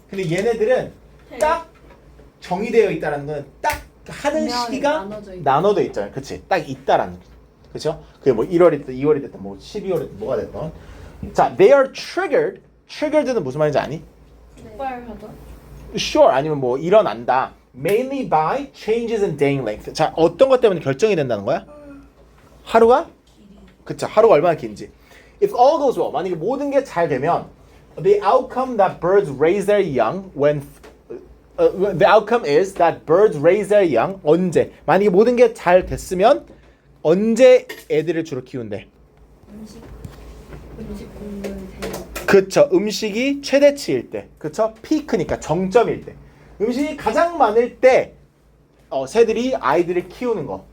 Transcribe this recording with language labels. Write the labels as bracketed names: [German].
[Korean] 근데 얘네들은 딱 정의되어 있다라는 건 딱 하는 시기가 나눠져 있잖아요. 그치? 딱 있다라는. 그쵸? 그게 뭐 1월이 됐든 2월이 됐든 뭐 12월이 됐든 뭐가 됐든. 자, [English] they are triggered. [Korean] triggered는 무슨 말인지 아니? 폭발하다. Sure. 아니면 뭐 일어난다. [English] Mainly by changes in day length. [Korean] 자, 어떤 것 때문에 결정이 된다는 거야? 하루가? 그쵸. 하루가 얼마나 긴지. [English] If all goes well. [Korean] 만약에 모든 게 잘 되면 [English] the outcome that birds raise their young when the outcome is that birds raise their young [Korean] 언제? 만약에 모든 게 잘 됐으면 언제 애들을 주로 키운대? 음식 공부는 돼요. 그쵸. 음식이 최대치일 때. 그쵸. 피크니까 정점일 때. 음식이 가장 많을 때 새들이 아이들을 키우는 거.